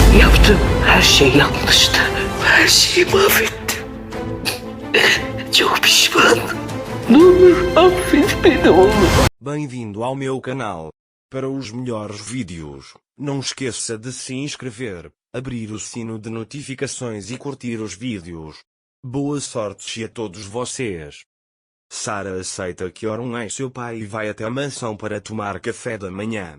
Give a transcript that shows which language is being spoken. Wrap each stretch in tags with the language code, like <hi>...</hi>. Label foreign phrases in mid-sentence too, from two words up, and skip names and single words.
<tr>Yaptığım her şey yanlıştı. Her şeyi mahvettim. Çok pişmanım. Ne olur affet beni oğlum.</tr> <pt>Bem-vindo ao meu canal. Para os melhores vídeos, não esqueça de se inscrever, abrir o sino de notificações e curtir os vídeos. Boa sorte a todos vocês. Sara aceita que Orun é seu pai e vai até a mansão para tomar café da manhã.</pt>